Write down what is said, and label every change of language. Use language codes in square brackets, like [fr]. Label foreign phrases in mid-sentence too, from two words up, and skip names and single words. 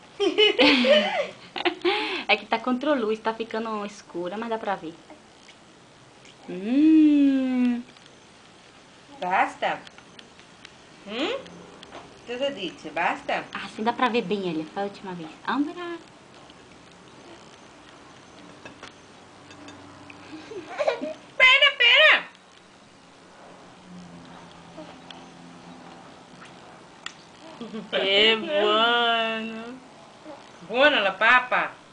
[pt] É que tá contra luz, tá ficando escura, mas dá pra ver. [it] Basta? Cosa dice? Basta? [pt] Ah, assim dá pra ver bem ele. Foi a última vez. Ambra. Pera, pera! Que buono. [it] Buona la papa!